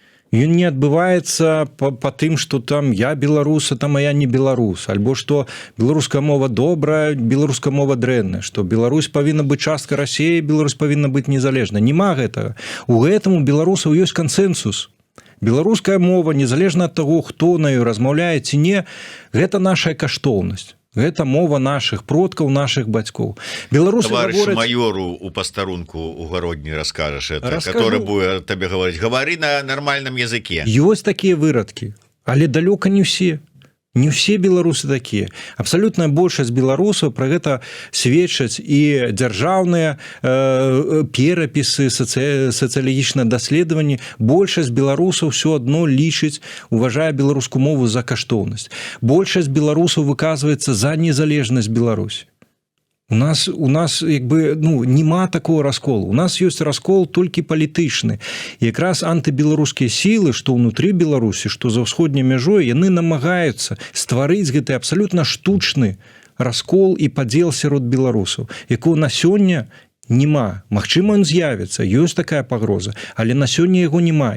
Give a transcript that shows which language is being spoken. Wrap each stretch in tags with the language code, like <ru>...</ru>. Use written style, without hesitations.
<be>Ён не адбываецца па тым, што там я беларус, а там я не беларус, альбо што беларуская мова добрая, беларуская мова дрэнная, што Беларусь павінна быць частка Расіі, Беларусь павінна быць незалежна. Нема гэтага. У гэтым у беларусаў ёсць кансэнсус. Беларуская мова, незалежна ад таго, хто на ёй размаўляе ці не, гэта наша каштоўнасць. Гэта мова нашых продкаў, нашых бацькоў. Беларусы гавораць...</be> <ru>майору</ru> <be>у пастарунку у гародні раскажаш</be> <ru>это, который будет</ru> <be>табе</be> <ru>говорить: говори на нормальном языке.</ru> <be>Ёсць такія вырадкі, але далёка не ўсе. Не ўсе беларусы такія. Абсалютная большасць беларусаў пра гэта сведчаць і дзяржаўныя перапісы, сацыялагічныя даследаванні. Большасць беларусаў ўсё адно лічыць, уважае беларускую мову за каштоўнасць. Большасць беларусаў выказваецца за незалежнасць Беларусі. У нас як бы, нема такого расколу. У нас ёсць раскол толькі палітычны. І якраз антыбеларускія сілы, што ўнутры Беларусі, што за ўсходняй мяжой, яны намагаюцца стварыць гэты абсалютна штучны раскол і падзел сярод беларусаў, якого на сёння няма. Магчыма, ён з'явіцца, ёсць такая пагроза, але на сёння яго няма.</be>